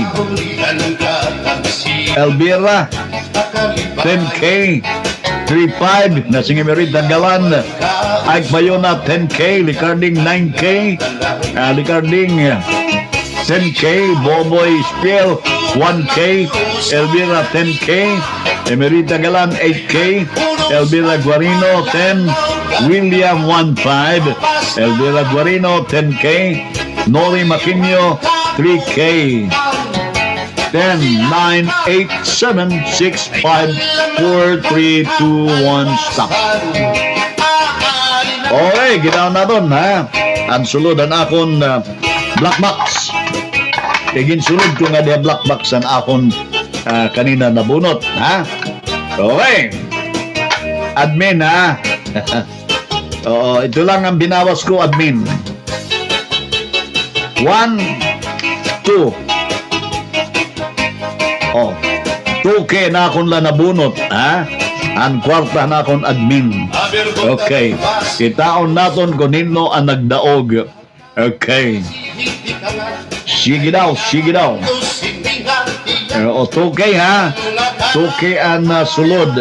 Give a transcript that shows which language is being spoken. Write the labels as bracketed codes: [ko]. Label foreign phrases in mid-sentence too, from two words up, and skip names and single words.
[hil] Elvira 10K 3-5 Nasing Emerita Galan Ike Bayona 10K Licarding 9K Licarding 10K Boboy Spiel 1K Elvira 10K Emerita Galan 8K Elvira Guarino 10 William 1-5 Elvira Guarino 10K Nori Maquinho 3K 10, 9, 8, 7, 6, 5, 4, 3, 2, 1 stop okay ginaw na doon ang sulod ang akon [en] black box [hil] Tigin sulod ko nga diya [en] black box [hil] ang akon kanina nabunot okay Admin, ha? Oo, ito lang ang binawas ko, admin. 1, 2. Oh, 2K na akong lanabunot, ha? Ang kwarta na akong admin. Okay. Kitaon naton kung nino ang nagdaog. Okay. Sige daw, sige daw. O, 2K, ha? 2K ang sulod.